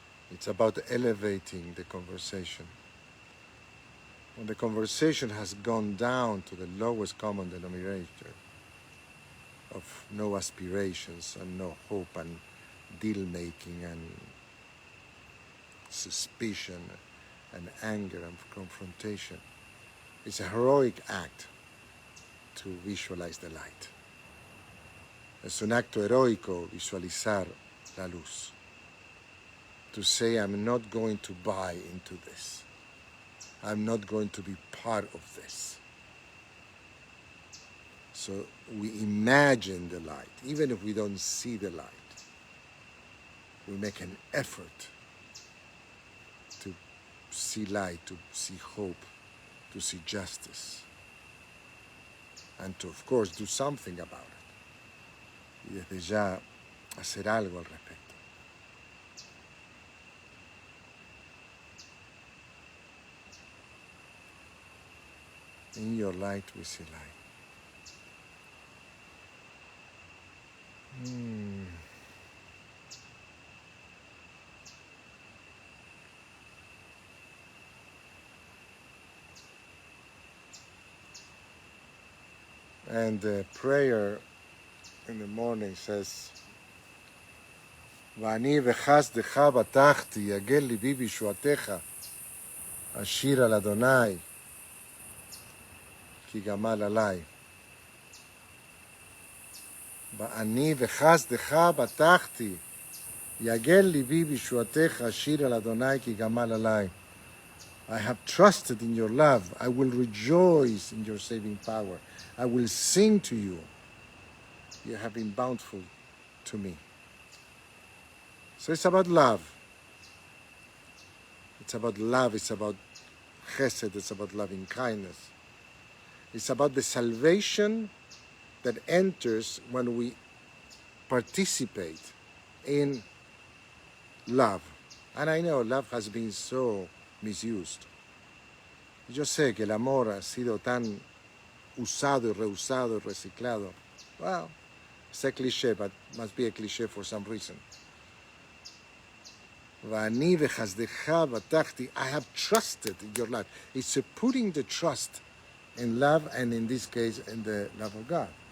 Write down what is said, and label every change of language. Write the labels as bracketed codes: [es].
[en] It's about elevating the conversation. When the conversation has gone down to the lowest common denominator of no aspirations and no hope and deal-making and suspicion and anger and confrontation, it's a heroic act to visualize the light. [es] Es un acto heroico visualizar la luz. [en] To say, I'm not going to buy into this. I'm not going to be part of this. So we imagine the light. Even if we don't see the light, we make an effort to see light, to see hope, to see justice, and to, of course, do something about it. [es] Y desde ya hacer algo al respecto. [en] In your light we see light. And the prayer in the morning says, [he] ואני וחסדך בטחתי, יגל ליבי בישועתך, אשיר על אדוני, כי גמל עלי. ואני וחסדך בטחתי, יגל ליבי בישועתך, אשיר על אדוני, כי גמל עלי. [en] I have trusted in your love. I will rejoice in your saving power. I will sing to you. You have been bountiful to me. So it's about love. It's about love. It's about chesed. It's about loving kindness. It's about the salvation that enters when we participate in love. And I know love has been so misused. [es] Yo sé que el amor ha sido tan usado y reusado y reciclado. [en] Well, it's a cliché, but must be a cliché for some reason. [he] ואני וחסדך בטחתי, [en] I have trusted in your love. It's putting the trust in love, and in this case, in the love of God.